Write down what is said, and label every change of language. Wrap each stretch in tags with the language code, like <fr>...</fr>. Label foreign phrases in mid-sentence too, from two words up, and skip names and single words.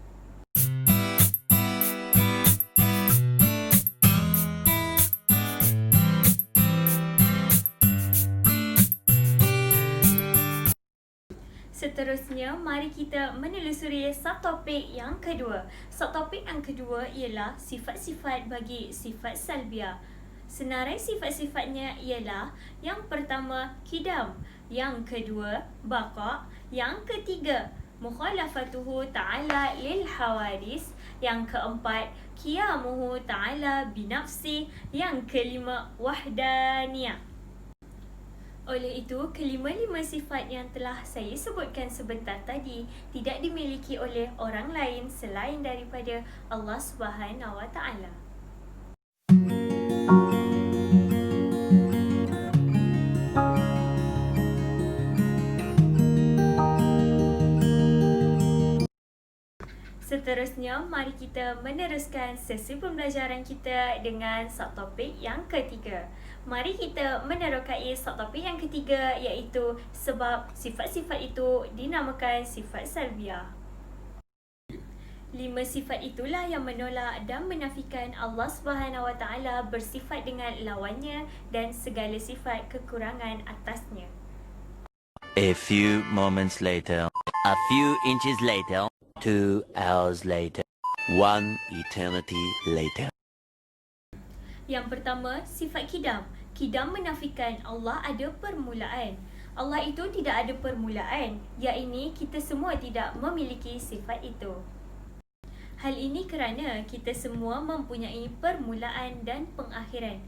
<ms>Seterusnya, mari kita menelusuri subtopik yang kedua. Subtopik yang kedua ialah sifat-sifat bagi sifat salbiah. Senarai sifat-sifatnya ialah yang pertama, kidam, yang kedua, baqa, yang ketiga,</ms> <ar>مخالفته تعالى للحوادث,</ar> <ms>yang keempat,</ms> <ar>قيامه تعالى بنفسه,</ar> <ms>yang kelima, wahdaniyah. Oleh itu, kelima-lima sifat yang telah saya sebutkan sebentar tadi tidak dimiliki oleh orang lain selain daripada Allah</ms> <ar>سبحانه وتعالى.</ar> <ms>Seterusnya, mari kita meneruskan sesi pembelajaran kita dengan subtopik yang ketiga. Mari kita menerokai subtopik yang ketiga, iaitu sebab sifat-sifat itu dinamakan sifat salbiah. 5 sifat itulah yang menolak dan menafikan Allah</ms> <ar>سبحانه وتعالى</ar> <ms>bersifat dengan lawannya dan segala sifat kekurangan atasnya.</ms> <en>A few moments later, a few inches later, 2 hours later, 1 eternity later.</en> <ms>Yang pertama, sifat kidam. Kidam menafikan Allah ada permulaan. Allah itu tidak ada permulaan, iaitu kita semua tidak memiliki sifat itu. Hal ini kerana kita semua mempunyai permulaan dan pengakhiran.</ms>